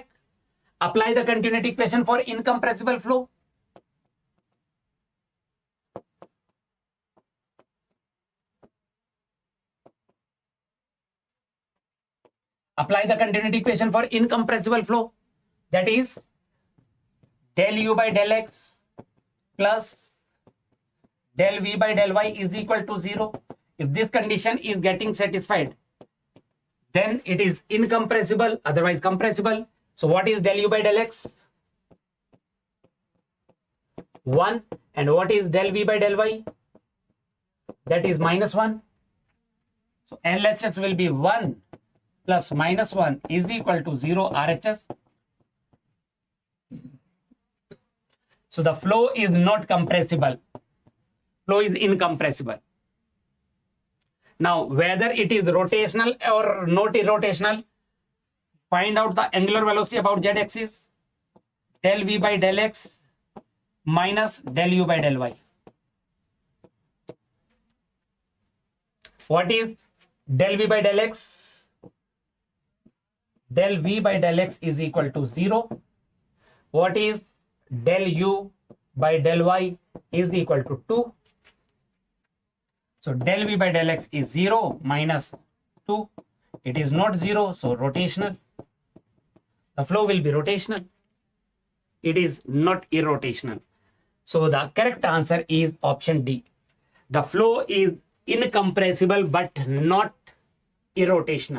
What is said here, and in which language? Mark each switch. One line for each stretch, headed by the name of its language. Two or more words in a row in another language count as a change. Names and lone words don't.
English: Apply the continuity equation for incompressible flow. Apply the continuity equation for incompressible flow. That is del u by del x plus del v by del y is equal to 0. If this condition is getting satisfied, then it is incompressible, otherwise compressible. So what is del u by del x? 1. And what is del v by del y? That is minus 1. So LHS will be 1 plus minus 1 is equal to 0 RHS. So the flow is not compressible. Flow is incompressible. Now, whether it is rotational or not rotational, find out the angular velocity about z-axis. Del v by del x minus del u by del y. What is del v by del x? Del v by del x is equal to 0. What is del u by del y is equal to 2. So del v by del x is 0 minus 2. It is not 0, so rotational. The flow will be rotational. It is not irrotational. So the correct answer is option D. The flow is incompressible but not irrotational.